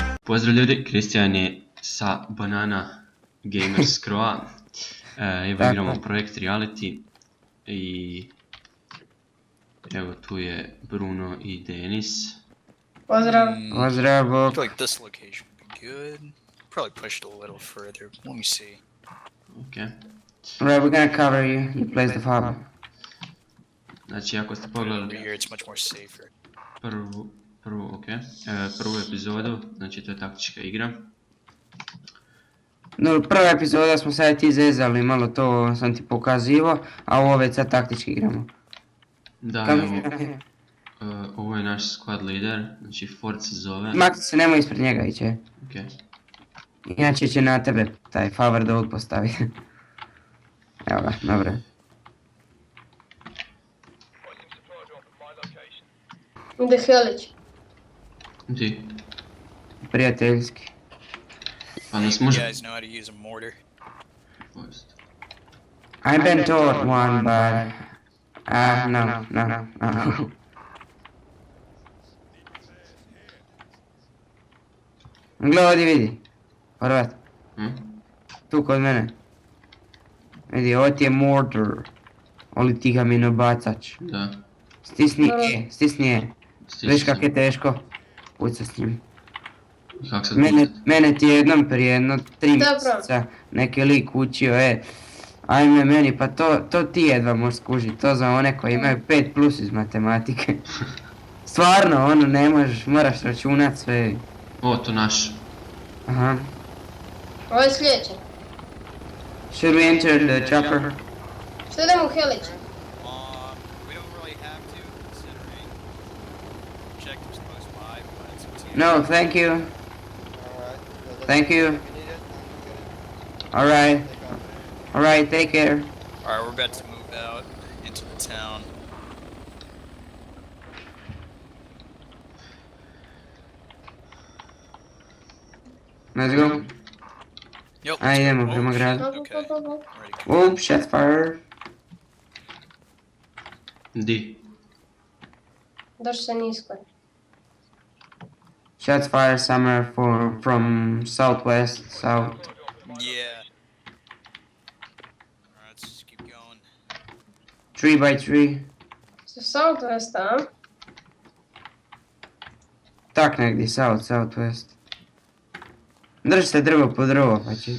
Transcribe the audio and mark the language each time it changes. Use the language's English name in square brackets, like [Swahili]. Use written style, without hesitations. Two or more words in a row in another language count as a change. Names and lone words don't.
[Croatian] Pozdrav ljudi, Kristijan je sa Banana Gamers Croa. Evo igramo Projekt Reality i evo tu je Bruno i Denis. Pozdrav. Pozdrav, [English] I [Croatian] Bog. [English] feel like this location would be good. Probably push it a little further. Let me see. Okay. Alright, we're gonna cover you. You place the fob. [Croatian] Znači ako ste [English] Over [Croatian] pogledali [English] here, it's much more safer. [Croatian] prvu epizodu, znači to je taktička igra. No, prva epizoda smo sad ti zezali, malo to sam ti pokazivo, a ovo već sad taktički igramo. Da, evo, ovo je naš [English] squad leader, [Croatian] znači Ford se zove. Makti se, nemoj ispred njega iće. [English] Okay. [Croatian] Inače će na tebe taj favor da postavi. Evo ga, dobro. Ide Helić. Ti, Prijateljski. pa nas [English] You [Croatian] može... [English] guys know how to use a mortar. I've been taught one, but... no. [Croatian] Gle, ovdje vidi. Horvat. Tu kod mene. Vidi, ovo ti je mortar. Oli ti ga mi nabacač. Da. Stisni je. Viš kak je teško. Puca s njim. Kako sad Mene ti je jednom prije jedno 3 Dobro. mjeseca neki lik učio, ajme meni, pa to ti jedva možeš skužit, to za one koji imaju 5+ iz matematike. Stvarno, ono ne možeš, moraš računat sve. O, to naš. Aha. Ovo je sljedeće. [English] Should we enter the chopper? [Croatian] Što idemo u Helić? [English] We don't really have to, considering objectives close by, but it's up to you. No, thank you. Thank you. Alright, take care. Alright, we're about to move out into the town. Let's go. Yep. [Croatian] Idemo [English] Oh, [Croatian] prema [English] shit, [Croatian] gradu. [English] Okay. Ready. Oh, shot fire. [Croatian] Di. Došli se nisko. [English] Shots fired somewhere from southwest, south. Yeah. Alright, let's just keep going. 3x3. [Croatian] Su Southwest, a? Tak negdje, southwest. Drži se drvo po drvo, pa će...